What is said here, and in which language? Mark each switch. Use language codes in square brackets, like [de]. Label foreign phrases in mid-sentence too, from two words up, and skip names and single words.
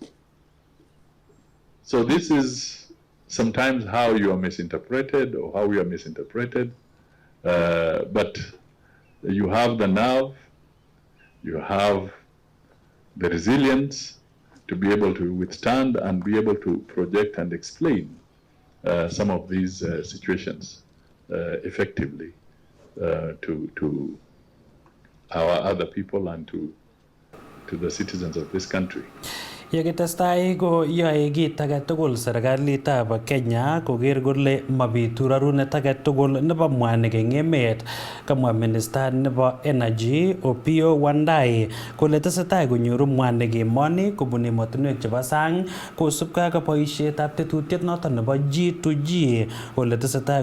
[en] So this is sometimes how you are misinterpreted or how we are misinterpreted, but you have the nerve, you have the resilience to be able to withstand and be able to project and explain some of these situations effectively to our other people and to the citizens of this country. [kln] Yekitestai ko yoe kit age tugul serikalitab Kenya koker kole mabitu rarunet age tugul nebo mwanik eng emet, kamwa Minister nebo Energy Opiyo Wandayi kole tesetai konyoru mwanik emoni kobun emotinwek chebo sang kosubkei ak boisietab tetutiet noto nebo G2G kole tesetai